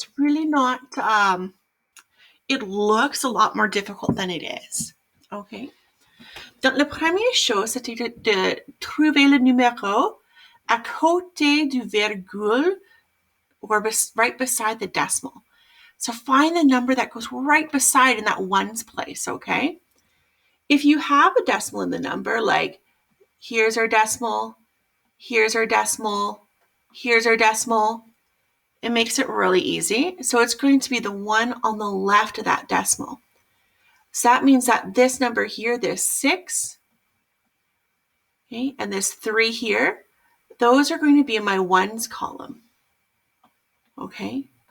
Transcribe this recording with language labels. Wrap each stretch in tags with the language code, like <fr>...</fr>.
<en>It's really not, it looks a lot more difficult than it is, okay?</en> <fr>Donc, la première chose, c'était de trouver le numéro à côté du virgule</fr> <en>or right beside the decimal. So find the number that goes right beside in that ones place, okay? If you have a decimal in the number, like here's our decimal, here's our decimal, here's our decimal, it makes it really easy. So it's going to be the one on the left of that decimal. So that means that this number here, this 6, okay, and this 3 here, those are going to be in my ones column, okay?</en>